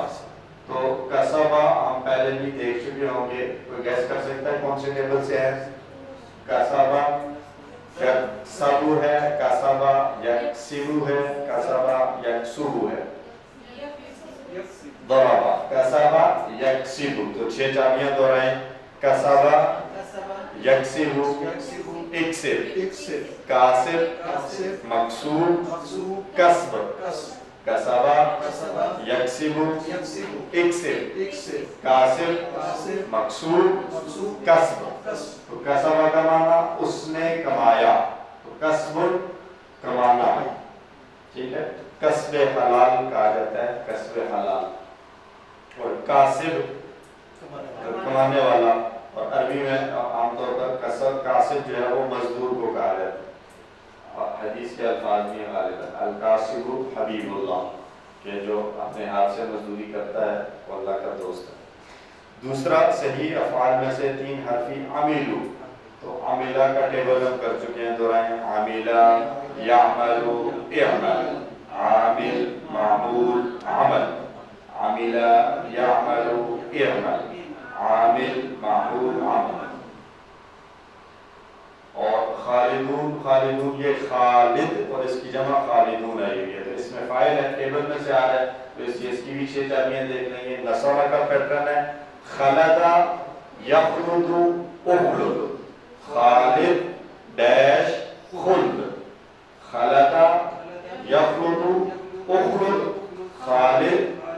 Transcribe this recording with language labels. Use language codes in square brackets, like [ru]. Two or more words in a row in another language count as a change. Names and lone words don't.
[ur] تو کسبہ ہم پہلے بھی دیکھ چکے ہوں گے. کوئی گیس کر سکتا ہے کون سے ٹیبل سے ہے؟ [ar] کسبہ یکسبو [ur] ہے، [ar] کسبہ یکسبو [ur] ہے، [ar] کسبہ یکسبو [ur] ہے. [ar] ضربہ کسبہ یکسبو. [ur] تو 6 چابیاں دوہرائیں. [ar] کسبہ یکسبو، اکسب، کاسب، مکسوب، کسب. کسبہ یکسبو، اکسب، کاسب، مکسوب، کسب. [ur] تو کسبہ کا معنی اس نے کمایا، تو کسب کمانا. ٹھیک ہے. [ar] کسب حلال [ur] کہا جاتا ہے، [ar] کسب حلال. [ur] اور کاسب کمانے والا، اور عربی میں عام طور پر کاسب جو ہے وہ مزدور کو کہا جاتا ہے. حدیث کے الفاظ میں غالباً [ar] الکاسب حبیب اللہ، [ur] کہ جو اپنے ہاتھ سے مزدوری کرتا ہے وہ اللہ کا دوست ہے. دوسرا صحیح افعال میں سے 3 حرفی عملو. تو عملہ کا ٹیبل ہم کر چکے ہیں، دورائیں. [ar] عملہ یعملو اعمل، عامل معمول عمل. عملہ یعملو اعمل، عامل معمول عمل. [ur] اور خالدون، خالدون یہ خالد اور اس کی جمع خالدون آئی ہوئی ہے. تو اس میں فاعل ہے، ٹیبل میں سے آ رہا ہے، تو اس کی بھی 6 چابیاں دیکھ لیں گے. نصرہ کا پیٹرن ہے [ar] خلد یخلد اخلد، خالد [ur] ڈیش خلد، [ar] خلد یخلد اخلد، خالد [ur] ڈیش خلد.